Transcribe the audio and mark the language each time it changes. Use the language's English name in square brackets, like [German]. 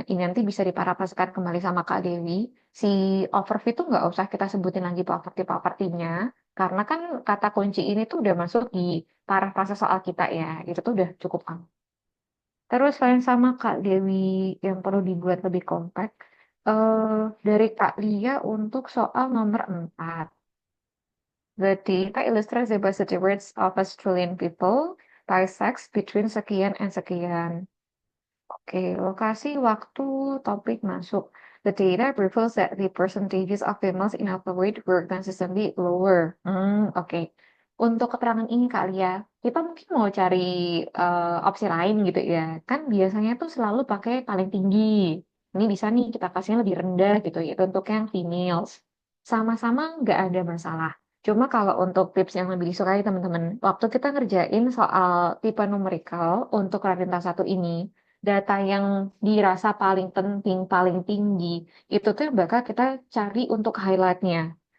[Indonesian] Ini nanti bisa diparafraskan kembali sama Kak Dewi. Si overfit tuh nggak usah kita sebutin lagi poverty-poverty-nya, karena kan kata kunci ini tuh udah masuk di parafrase soal kita ya. Itu tuh udah cukup aman. Terus selain sama Kak Dewi yang perlu dibuat lebih kompak, Dari Kak Lia untuk soal nomor 4. [English] The data illustrates the diversity rates of Australian people by sex between sekian and sekian. [Indonesian] Oke, lokasi, waktu, topik masuk. [English] The data reveals that the percentages of females in overweight were consistently lower. Oke. [Indonesian] Untuk keterangan ini kali ya, kita mungkin mau cari opsi lain gitu ya. Kan biasanya tuh selalu pakai paling tinggi. Ini bisa nih kita kasihnya lebih rendah gitu ya, untuk yang females. Sama-sama nggak ada masalah. Cuma kalau untuk tips yang lebih disukai teman-teman, waktu kita ngerjain soal tipe numerikal untuk Radinta satu ini, data yang dirasa paling penting, paling tinggi, itu tuh yang bakal kita cari untuk highlightnya.